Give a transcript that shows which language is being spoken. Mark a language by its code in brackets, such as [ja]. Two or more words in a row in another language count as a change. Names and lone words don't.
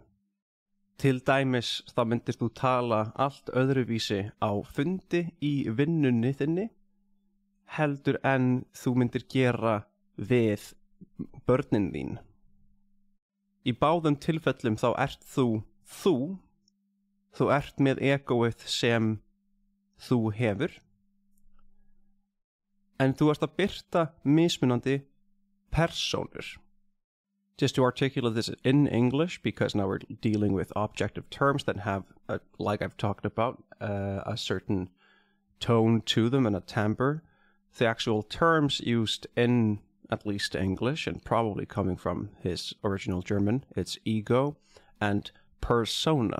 [is] Til dæmis þá myndir þú tala allt öðruvísi á fundi í vinnunni þinni heldur en þú myndir gera við börnin þín. Í báðum tilfellum þá ert þú ert með egoið sem þú hefur, en þú ert að birta mismunandi persónur. [en] Just to articulate this in English, because now we're dealing with objective terms that have, like I've talked about, a certain tone to them and a timbre. The actual terms used in at least English, and probably coming from his original German, it's ego and persona.